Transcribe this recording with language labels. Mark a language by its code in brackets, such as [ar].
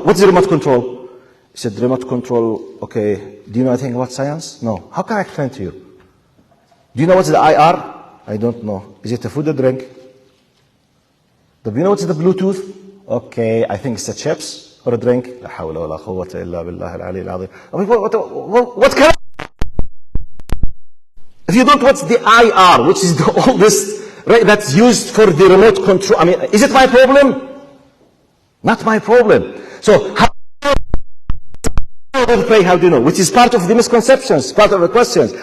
[en] What's the remote control? He said, remote control, okay. Do you know anything about science? No. How can I explain to you? Do you know what's the IR? I don't know. Is it a food or drink? Do you know what's the Bluetooth? Okay, I think it's a chips or a drink. [ar] لا حول ولا قوة إلا بالله العلي العظيم. [en] What can I? If you don't, what's the IR, which is the oldest, right, that's used for the remote control? I mean, is it my problem? Not my problem. So, how do you know? Which is part of the misconceptions, part of the questions.